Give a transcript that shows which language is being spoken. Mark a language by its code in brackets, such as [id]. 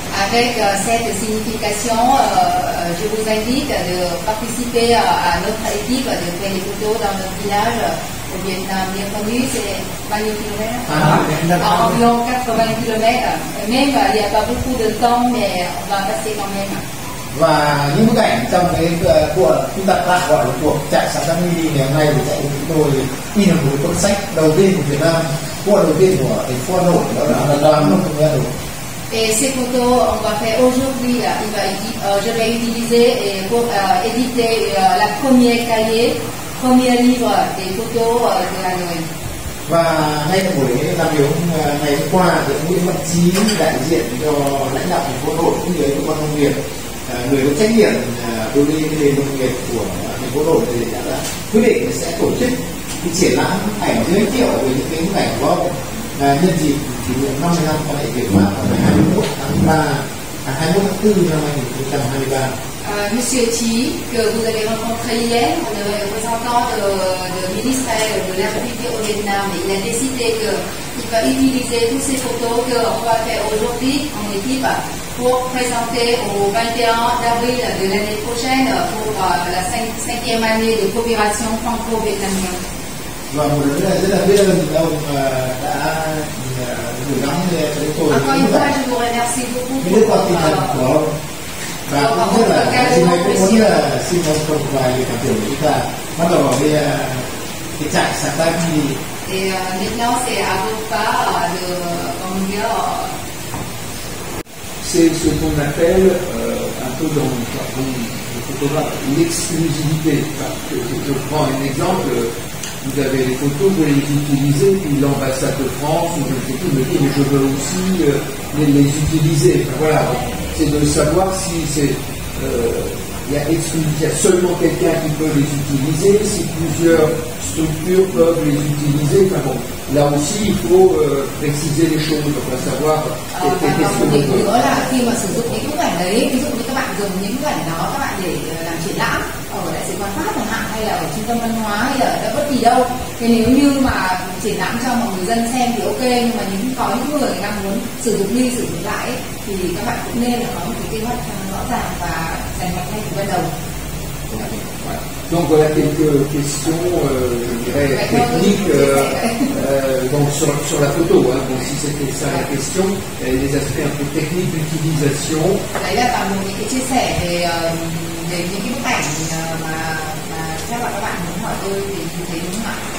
[fr] Avec cette signification, je vous invite de participer à notre équipe de faire des photos dans notre village au Vietnam. Bienvenue, c'est [vi] bao nhiêu [fr] kilomètres? Environ 80 km. Même il n'y a pas beaucoup de temps, mais on va passer quand même. [vi] Và những bức ảnh trong cái cuộc chúng ta tạm gọi là cuộc chạy sáng mini ngày hôm nay thì chạy của chúng tôi in là một cuốn sách đầu tiên của Việt Nam, cuộc đầu tiên của thành phố Hà Nội, đó là Đoàn Nông Thôn Hà Nội. [fr] Et ces photos, on va faire aujourd'hui, je vais utiliser pour éditer la première cahier, premier livre des photos de Hanoi. [vi] Và ngay tại buổi làm việc ngày hôm qua thì ông Nguyễn Văn Chí, đại diện cho lãnh đạo thành phố Hà Nội cũng như cơ quan nông nghiệp, người có trách nhiệm đối với cái nền nông nghiệp của thành phố Hà Nội thì đã quyết định sẽ tổ chức cái triển lãm ảnh giới thiệu về những cái bức ảnh của ông nhân dịp kỷ niệm 50 năm quan hệ Việt Pháp vào ngày 21 tháng 4 năm 2023. [fr] Monsieur Chi, que vous avez rencontré hier, le représentant du ministère de l'Agriculture au Vietnam, il a décidé qu'il va utiliser toutes ces photos qu'on va faire aujourd'hui en équipe pour présenter au 21 avril de l'année prochaine pour la 5e année de coopération franco-vietnamienne. [vi] Và một lần nữa rất là biết ơn ông đã gửi gắm cho tôi những bức ảnh rất có tinh thần của ông. Và cũng rất là hôm nay cũng muốn xin ông một vài cảm tưởng của chúng ta bắt đầu vào cái trại sáng tác đi. [fr] Et maintenant c'est à votre part de comment dire. C'est ce qu'on appelle un peu dans le photographe l'exclusivité. Je prends un exemple. Vous avez les photos, vous les utilisez, puis l'ambassade de France ou je ne sais plus me dit mais je veux aussi les utiliser. Enfin, voilà, c'est de savoir si c'est il y a seulement quelqu'un qui peut les utiliser, si plusieurs structures peuvent les utiliser. Enfin bon, là aussi il faut préciser les choses, enfin savoir qu'est-ce que vous veut. [vi] Đó là khi mà sử dụng những bức ảnh đấy, ví dụ như các bạn dùng những bức ảnh đó các bạn để làm triển lãm ở đại sứ quán Pháp chẳng hạn, hay là ở trung tâm văn hóa hay là ở bất kỳ đâu, thì nếu như mà triển lãm cho mọi người dân xem thì ok, nhưng mà có những người đang muốn sử dụng đi sử dụng lại ấy, thì các bạn cũng nên là có một cái kế hoạch rõ ràng và dành mạch ngay từ ban đầu. [fr] Donc voilà quelques questions, je dirais, techniques donc sur la photo. Hein. Donc si c'était ça la question, les aspects un peu techniques d'utilisation. [vi] Đấy là toàn bộ những cái chia sẻ về những cái bức ảnh mà chắc là các bạn muốn hỏi tôi thì như thế đúng không ạ?